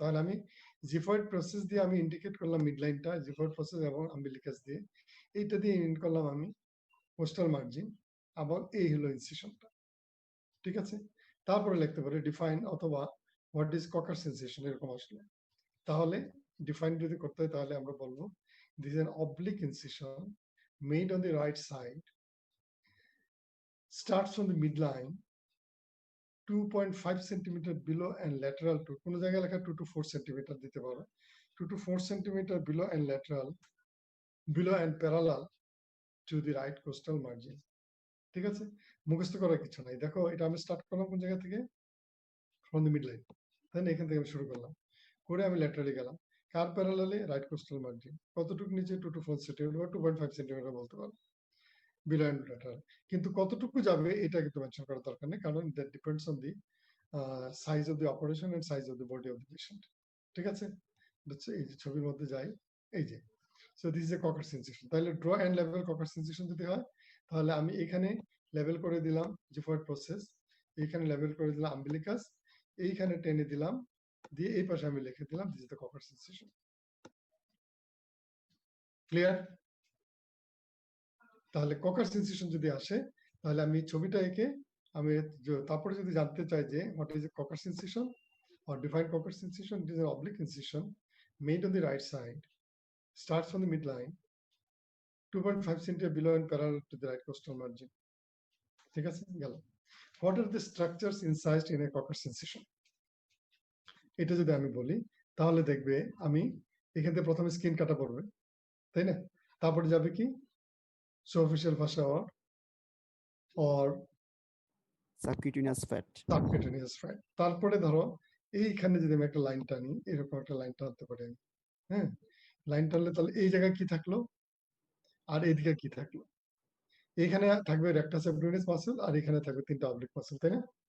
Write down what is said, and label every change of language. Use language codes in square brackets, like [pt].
[bn] তাহলে আমি xiphoid process দিয়ে আমি ইন্ডিকেট করলাম মিডলাইনটা, জিফয়েড প্রসেস এবং আম্বিলিকাস দিয়ে, এইটা দিয়ে ইন্ড করলাম আমি কোস্টাল মার্জিন, এবং এই হলো ইনসিশনটা। ঠিক আছে, তারপরে লিখতে পারি ডিফাইন অথবা [en] what is Kocher's incision, [bn] এরকম আসলে। তাহলে ডিফাইন যদি করতে হয় তাহলে আমরা বলবো [en] this is an oblique incision made on the right side, starts from the midline 2.5 centimeter below and lateral to, [bn] কোন জায়গায় লেখা [en] 2 to 4 centimeter দিতে পারো, 2 to 4 centimeter below and lateral, below and parallel to the right coastal margin. [bn] ঠিক আছে, মুখস্থ করার কিছু নাই। দেখো এটা আমি স্টার্ট করলাম কোন জায়গা থেকে, [en] from the midline, [bn] তাই না? এখান থেকে আমি শুরু করলাম করে আমি ল্যাটারালি গেলাম, কার প্যারালালে, রাইট কোস্টাল মার্জিন, কতটুকু নিচে, 2 to 4 সেন্টিমিটার বা 2.5 সেন্টিমিটার বলতে পারো, বিলো এন্ড ল্যাটারাল। কিন্তু কতটুকু যাবে এটা কিন্তু মেনশন করার দরকার নেই, কারণ [en] That depends on the size of the operation and size of the body of the patient. [bn] ঠিক আছে, এই যে ছবির মধ্যে যাই, এই যে, [en] So this is a Kocher's incision. [bn] তাহলে draw and level caucus incision যদি হয় তাহলে আমি এখানে লেভেল করে দিলাম জিফয়েড প্রসেস, এইখানে লেবেল করে দিলাম আম্বিলিকাস, এইখানে টেনে দিলাম, দিয়ে এই পাশে আমি লিখে দিলাম [en] This is the Kocher's incision. [bn] Clear? তাহলে ককার্স ইনসিশন যদি আসে তাহলে আমি ছবিটা এঁকে আমি তারপরে যদি জানতে চাই যে [en] What is Coker's incision or define Coker's incision, it is an oblique incision made on the right side, starts from the midline, 2.5 centimeter below and parallel to the right costal margin. [bn] ঠিক আছে, গেল। [en] What are the structures incised in a Coker's incision? [bn] এটা যদি আমি বলি তাহলে দেখবে আমি এখান থেকে প্রথমে স্কিন কাটা পড়বে, তাই না? তারপরে যাবে কি [en] superficial fascia or subcutaneous fat, [bn] তারপরে ধরো এইখানে যদি আমি একটা লাইন টানি, এরকম একটা লাইন টানতে পারি আমি, হ্যাঁ, লাইন টানলে তাহলে এই জায়গায় কি থাকলো আর এইদিকে কি থাকলো, এখানে থাকবে রেক্টাস অ্যাবডোমিনাস মাসল আর এখানে থাকবে 3টা অবলিক মাসল, তাই না?